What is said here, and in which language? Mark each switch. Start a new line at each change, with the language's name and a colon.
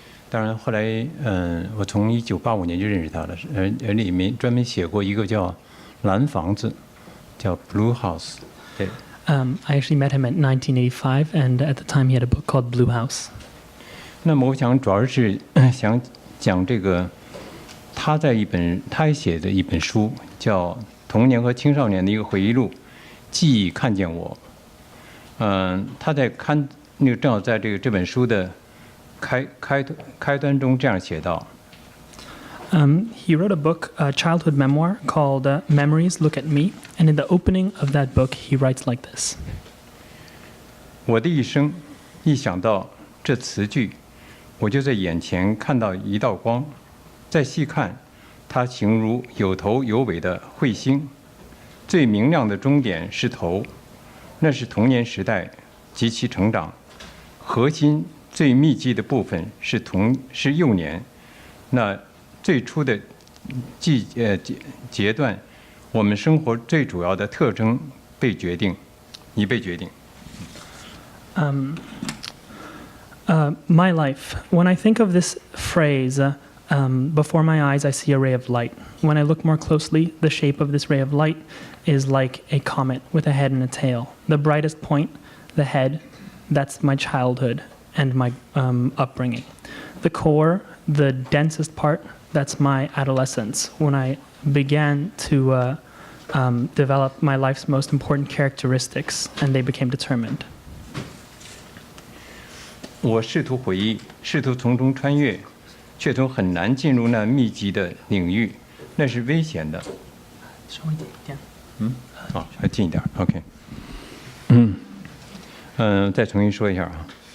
Chinese: 当然后来我从1985年就认识他了，里面专门写过一个叫蓝房子，叫 Blue House。对。
English: I actually met him at 1985, and at the time he had a book called Blue House.
Chinese: 那么我想主要是想讲这个。他写的一本书叫《童年和青少年的一个回忆录》，记忆看见我。他在正好在这本书的开端中这样写道。
English: He wrote a book, a childhood memoir called Memories Look at Me, and in the opening of that book, he writes like this.
Chinese: 我的一生，一想到这词句，我就在眼前看到一道光。再细看，它形如有头有尾的彗星，最明亮的终点是头，那是童年时代及其成长，核心最密集的部分是幼年，那最初的阶段，我们生活最主要的特征已被决定。
English: My life. When I think of this phrase. Before my eyes, I see a ray of light. When I look more closely, the shape of this ray of light is like a comet with a head and a tail. The brightest point, the head, that's my childhood and my upbringing. The core, the densest part, that's my adolescence, when I began to develop my life's most important characteristics, and they became determined.
Chinese: 我试图回忆，试图从中穿越。却从很难进入那密集的领域，那是危险的。稍微近一点。还近一点 ，OK。再重新说一下啊。